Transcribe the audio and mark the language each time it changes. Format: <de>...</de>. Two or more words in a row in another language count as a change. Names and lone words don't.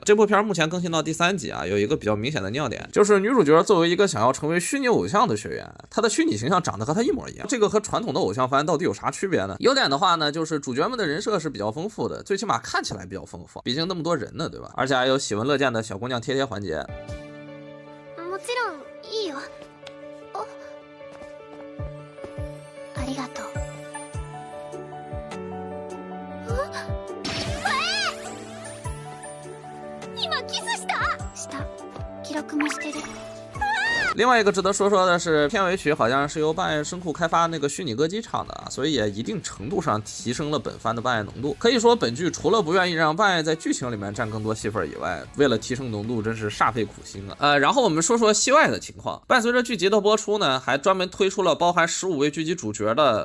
<zh>这部片目前更新到第3集啊，有一个比较明显的尿点，就是女主角作为一个想要成为虚拟偶像的学员，她的虚拟形象长得和她一模一样，这个和传统的偶像番到底有啥区别呢？优点的话呢，就是主角们的人设是比较丰富的，最起码看起来比较丰富，毕竟那么多人呢，对吧？而且还有喜闻乐见的小姑娘贴贴环节。</zh> <ja>もちろんいいよ。ありがとう。今キスした？記録もしてる。</ja> <zh>另外一个值得说的是，片尾曲好像是由办爱声库开发那个虚拟歌姬唱的，所以也一定程度上提升了本番的办爱浓度。可以说本剧除了不愿意让办爱在剧情里面占更多戏份以外，为了提升浓度真是煞费苦心啊。然后我们说说戏外的情况。伴随着剧集的播出呢，还专门推出了包含15位剧集主角的</zh>